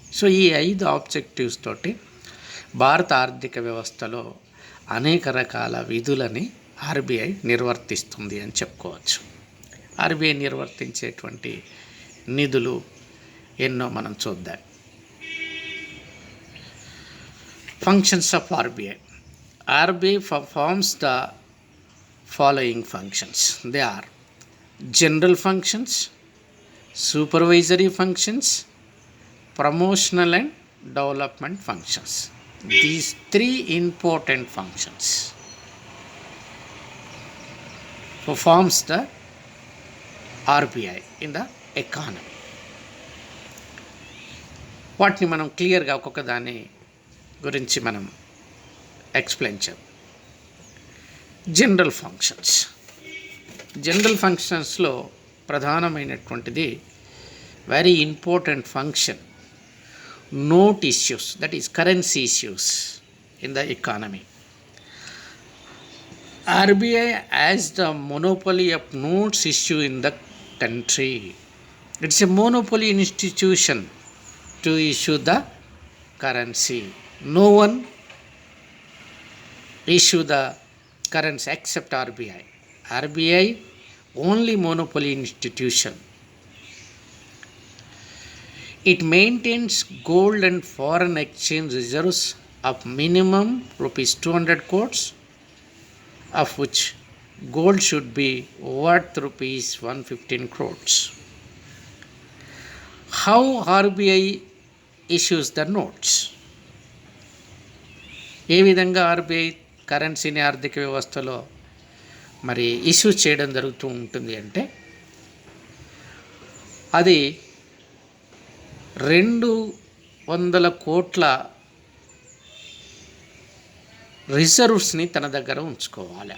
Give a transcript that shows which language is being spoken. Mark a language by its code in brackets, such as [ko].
[te] So ఈ 5 objectives తోటి భారత ఆర్థిక వ్యవస్థలో అనేక రకాల విధులని ఆర్బీఐ నిర్వర్తిస్తుంది అని చెప్పుకోవచ్చు. ఆర్బీఐ నిర్వర్తించేటువంటి నిధులు ఎన్నో మనం చూద్దాం. [en] Functions of RBI. RBI performs the following functions. They are general functions, supervisory functions, promotional and development functions. These 3 important functions performs the RBI in the economy. [te] వాటిని మనం క్లియర్గా ఒక్కొక్క దాని గురించి మనం ఎక్స్ప్లెయిన్ చేద్దాం. [en] General functions. [te] జనరల్ ఫంక్షన్స్లో ప్రధానమైనటువంటిది [en] Very important function, note issues, that is currency issues in the economy. RBI has the monopoly of notes issue in the country. It's a monopoly institution to issue the currency. No one issue the currency except RBI. RBI only monopoly institution. It maintains gold and foreign exchange reserves of minimum rupees 200 crores, of which gold should be worth rupees 115 crores. How RBI issues the notes? [te] ఏ విధంగా RBI కరెన్సీని ఆర్థిక వ్యవస్థలో మరి issue చేయడం జరుగుతూ ఉంటుంది అంటే, అది 200 కోట్ల రిజర్వ్స్ని తన దగ్గర ఉంచుకోవాలి.